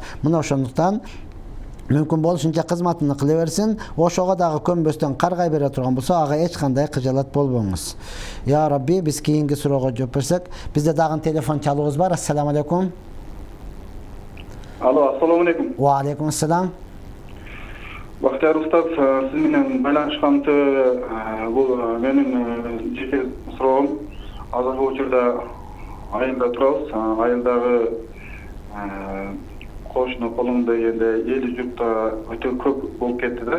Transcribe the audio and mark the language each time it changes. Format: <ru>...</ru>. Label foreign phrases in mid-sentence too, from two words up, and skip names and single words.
<ky>Мына ошондуктан мүмкүн болушунча кызматыны кыла берсин, ошого дагы көнбөстөн каргай бере турган болсо, ага эч кандай кыжалат болбоңуз.</ky> <ar>يا رب,</ar> <ky>биз кийинки суроого жооп берсек, бизде дагы телефон чалуубуз бар.</ky> <ar>السلام عليكم. Алло, السلام عليكم. وعليكم السلام.</ar> <ky>Бактияр устаз, сиз менен байланышканды бул менин жеке суроом. Азыркы учурда айылда турабыз. Айылдагы кошуну колунда дегенде эли журтта өтө көп болуп кетти да.</ky>